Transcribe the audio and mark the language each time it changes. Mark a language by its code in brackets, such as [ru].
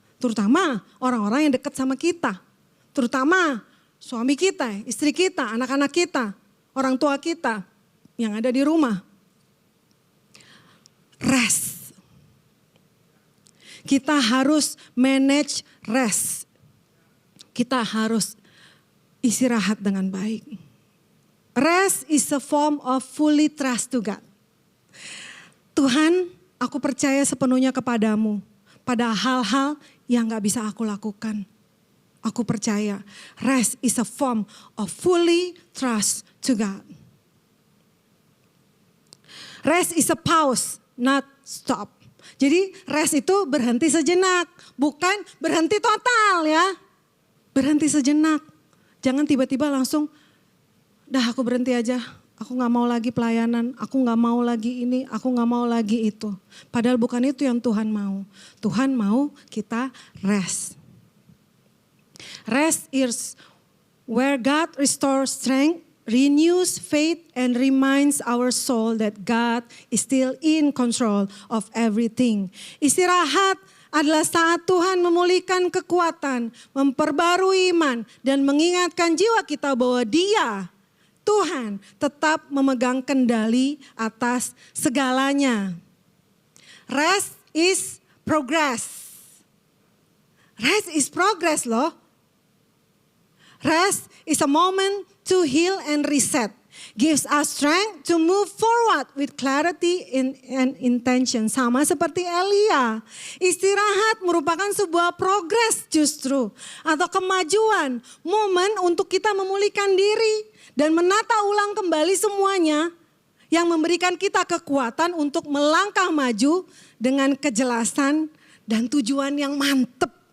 [id] Terutama orang-orang yang dekat sama kita. Terutama suami kita, istri kita, anak-anak kita, orang tua kita yang ada di rumah. [en] Rest. [id] Kita harus [en] manage rest. [id] Kita harus istirahat dengan baik. [en] Rest is a form of fully trust to God. [id] Tuhan, aku percaya sepenuhnya kepadamu pada hal-hal yang gak bisa aku lakukan. Aku percaya [en] rest is a form of fully trust to God. Rest is a pause, not stop. [id] Jadi rest itu berhenti sejenak, bukan berhenti total ya. Berhenti sejenak, jangan tiba-tiba langsung dah aku berhenti aja, aku gak mau lagi pelayanan, aku gak mau lagi ini, aku gak mau lagi itu. Padahal bukan itu yang Tuhan mau. Tuhan mau kita rest. [en] Rest is where God restores strength, renews faith, and reminds our soul that God is still in control of everything. [id] Istirahat adalah saat Tuhan memulihkan kekuatan, memperbarui iman, dan mengingatkan jiwa kita bahwa Dia, Tuhan, tetap memegang kendali atas segalanya. [en] Rest is progress. Rest is progress [id] loh. [en] Rest is a moment to heal and reset. Gives us strength to move forward with clarity and intention. [id] Sama seperti Elia. Istirahat merupakan sebuah progres justru. Atau kemajuan. Momen untuk kita memulihkan diri. Dan menata ulang kembali semuanya. Yang memberikan kita kekuatan untuk melangkah maju dengan kejelasan dan tujuan yang mantep.